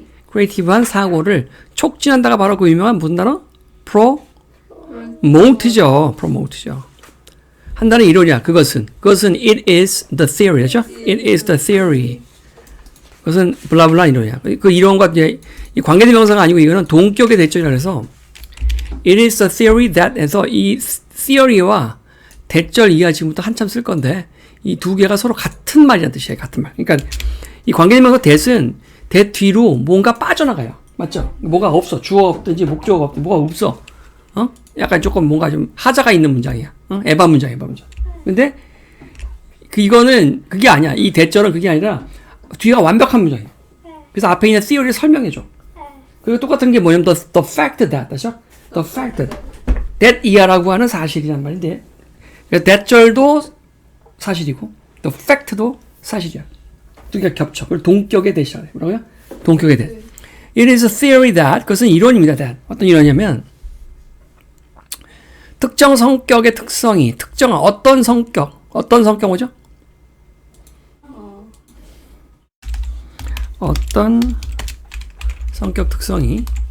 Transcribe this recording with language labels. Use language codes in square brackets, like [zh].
[ko] 크리에이티브한 사고를 촉진한다가 바로 그 유명한 무슨 단어? promote죠. 한다는 이론이야. 그것은 [en] it is the theory죠. it is the theory. [ko] 그것은 블라블라 이론이야. 그 이론과 이제 이 관계대명사가 아니고 이거는 동격의 대절이라 해서 [en] it is the theory that [ko] 해서 이 theory와 대절 이하 지금부터 한참 쓸 건데 이 두 개가 서로 같은 말이라는 뜻이에요. 같은 말. 그러니까 이 관계대명사 that은 that 뒤로 뭔가 빠져나가요. 맞죠? 뭐가 없어. 주어 없든지 목적어가 없든지 뭐가 없어. 약간 조금 뭔가 좀 하자가 있는 문장이야. 에바 문장. 근데 이거는 그게 아니야. 이 대절은 그게 아니라 뒤가 완벽한 문장이야. 그래서 앞에 있는 theory를 설명해줘. 그리고 똑같은 게 뭐냐면 [en] the fact that, [ko] 그렇죠? [en] the fact that [ko] 이하라고 하는 사실이란 말인데 대절도 사실이고 the fact도 사실이야. 두 개가 겹쳐. 그걸 동격의 대시라고 해요. 뭐라고요? 동격의 대. [en] It is a theory that [ko] 그것은 이론입니다. [en] that. [ko] 어떤 이론이냐면 특정 성격의 특성이 특정한 어떤 성격 뭐죠? 어떤 성격 특성이